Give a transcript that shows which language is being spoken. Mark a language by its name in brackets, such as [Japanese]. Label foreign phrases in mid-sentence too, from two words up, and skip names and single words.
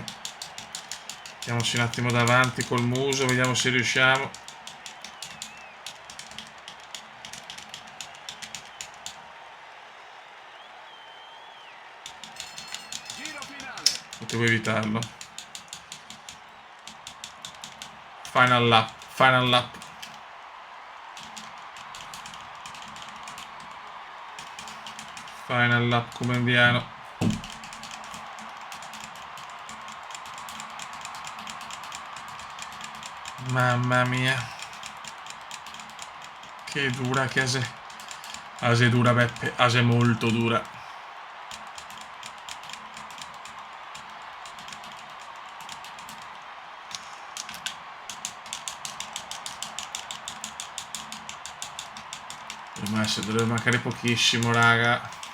[Italian] Mettiamoci un attimo davanti col muso, vediamo se riusciamo. Giro finale. Potevo evitarlo. [English] Final lap, final lap. Final lap [Italian] come indiano. Mamma mia. Che dura che ase. Ase dura Beppe, ase molto dura. Dovrebbe mancare pochissimo raga.